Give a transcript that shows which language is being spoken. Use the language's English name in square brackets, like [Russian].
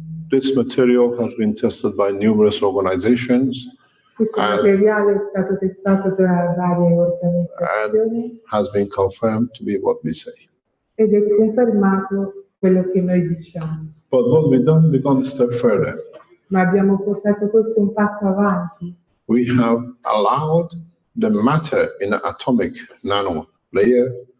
[English] This material has been tested by numerous organizations [Italian] Questo materiale è stato testato da varie organizzazioni [English] and has been confirmed to be what we say. [Italian] ed è confermato quello che noi diciamo. [English] But what we've done, we've gone a step further. [Italian] Ma abbiamo portato questo un passo avanti. [English] We have allowed the matter in an atomic nano layer,